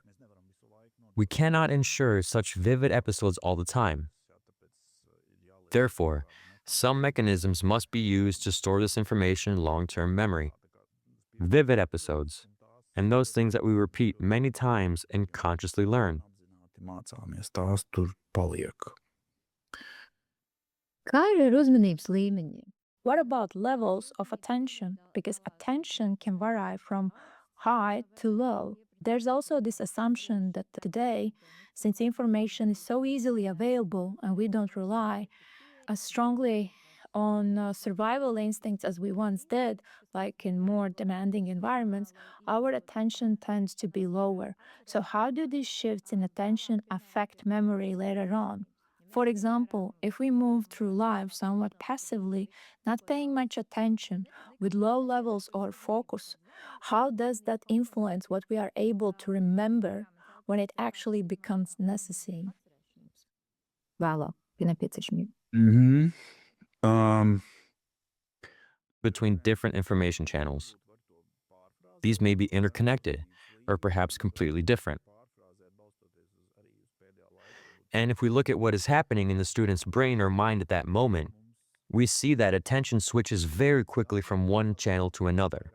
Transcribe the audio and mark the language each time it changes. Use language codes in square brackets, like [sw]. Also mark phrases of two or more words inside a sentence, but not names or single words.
[en] We cannot ensure such vivid episodes all the time. Therefore, some mechanisms must be used to store this information in long-term memory. Vivid episodes, and those things that we repeat many times and consciously learn. [lv] Mācāmies, tās tur paliek. Kā ir ar uzmanības līmeņiem? [en] What about levels of attention? Because attention can vary from high to low. There's also this assumption that today, since information is so easily available and we don't rely as strongly on survival instincts as we once did, like in more demanding environments, our attention tends to be lower. So how do these shifts in attention affect memory later on? For example, if we move through life somewhat passively, not paying much attention, with low levels or focus, how does that influence what we are able to remember when it actually becomes necessary? [lv] Vēlāk, pie nepieciešamība. [en] Between different information channels. These may be interconnected or perhaps completely different. And if we look at what is happening in the student's brain or mind at that moment, we see that attention switches very quickly from one channel to another.